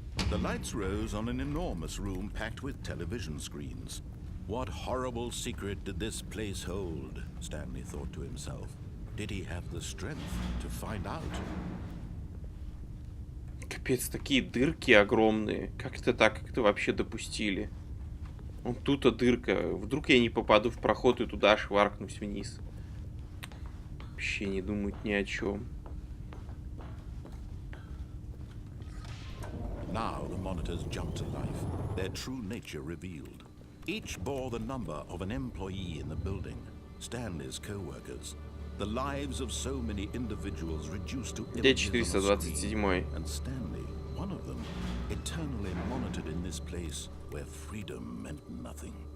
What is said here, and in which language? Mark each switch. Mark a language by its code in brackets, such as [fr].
[en] The lights rose on an enormous room packed with television screens. What horrible secret did this place hold? Stanley thought to himself. Did he have the strength to find out? [ru] Капец, такие дырки огромные. Как это так? Как это вообще допустили? Вон тут-то дырка. Вдруг я не попаду в проход и туда шваркнусь вниз. Вообще не думают ни о чем. [en] Now the monitors jumped to life, their true nature revealed. Each bore the number of an employee in the building, Stanley's co-workers. The lives of so many individuals reduced to images on a screen, and Stanley, one of them, eternally monitored in this place where freedom meant nothing.